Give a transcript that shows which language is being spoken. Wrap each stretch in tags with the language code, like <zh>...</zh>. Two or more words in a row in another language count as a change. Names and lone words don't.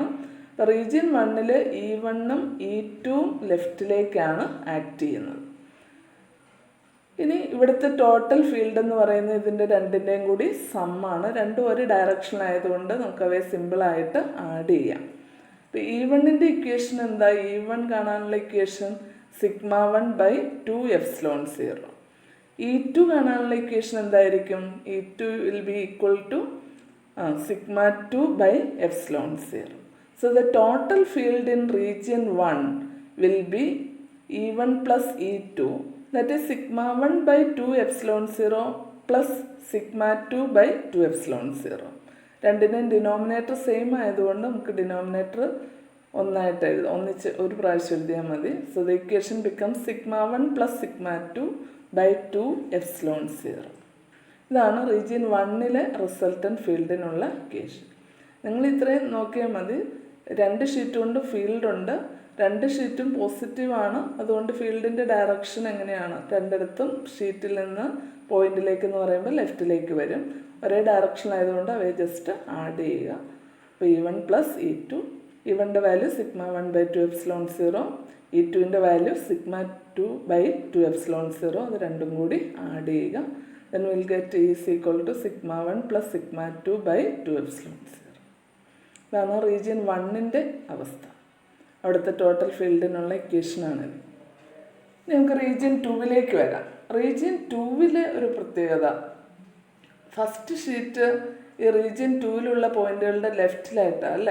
<ml>റീജിയൻ 1 E1ഉം E2ഉം ലെഫ്റ്റിലേക്കാണ് ആക്ട് ചെയ്യുന്നത്. ഇനി ഇവിടുത്തെ</ml> <en>total field</en> <ml>എന്ന് പറയുന്നത് ഇതിൻ്റെ രണ്ടിൻ്റെയും കൂടി സമ്മാണ്. രണ്ടും ഒരു ഡയറക്ഷനായതുകൊണ്ട് നമുക്കവയെ സിമ്പിളായിട്ട് ആഡ് ചെയ്യാം. ഇപ്പോൾ E1ൻ്റെ ഇക്വേഷൻ എന്താ? E1 കാണാനുള്ള ഇക്വേഷൻ σ1/2ε0. E2 കാണാനുള്ള ഇക്വേഷൻ എന്തായിരിക്കും?</ml> <en>E2 will be equal to σ2/ε0. So the total field in region 1 will be E1 plus E2, that is σ1/2ε0 plus σ2/2ε0.</en> <ml>രണ്ടിനും</ml> <en>denominator same</en> <ml>ആയതുകൊണ്ട് നമുക്ക് ഡിനോമിനേറ്റർ ഒന്നായിട്ട് എഴുതാം, ഒന്നിച്ച് ഒരു പ്രാവശ്യം എഴുതിയാൽ മതി.</ml> <en>so the equation become σ1 plus σ2/2ε0.</en> <ml>ഇതാണ് റീജിയൻ 1</ml> <en>resultant field-ഇനുള്ള equation.</en> <ml>നിങ്ങൾ ഇത്രയും നോക്കിയാൽ മതി. രണ്ട് ഷീറ്റ് കൊണ്ട് ഫീൽഡുണ്ട്, രണ്ട് ഷീറ്റും പോസിറ്റീവാണ്. അതുകൊണ്ട്</ml> <en>field-ഇന്റെ direction</en> <ml>എങ്ങനെയാണ്? രണ്ടിടത്തും ഷീറ്റിൽ നിന്ന് പോയിന്റിലേക്ക് എന്ന് പറയുമ്പോൾ ലെഫ്റ്റിലേക്ക് വരും. ഒരേ ഡയറക്ഷൻ ആയതുകൊണ്ട് അവയെ</ml> <en>just add</en> <ml>ചെയ്യുക. അപ്പോൾ</ml> <en>E1 plus E2,</en> <ml>E1ൻ്റെ വാല്യൂ σ1/2ε0, E2ൻ്റെ വാല്യൂ σ2/2ε0. അത് രണ്ടും കൂടി ആഡ് ചെയ്യുക.</ml> <en>then we'll get E is equal to σ1 plus σ2/2ε0.</en> <ml>ഇതാണ് റീജിയൻ 1ൻ്റെ അവസ്ഥ. അവിടുത്തെ</ml> <en>total field-ഇനുള്ള equation-ആണ്-ഇത്.</en> <ml>ഇനി നമുക്ക് റീജിയൻ 2 വരാം. റീജിയൻ 2 ഒരു പ്രത്യേകത,</ml> <en>first sheet</en> <ml>ഈ റീജിയൻ 2 പോയിന്റുകളുടെ ലെഫ്റ്റിലായിട്ടാണ് അല്ലേ?</ml>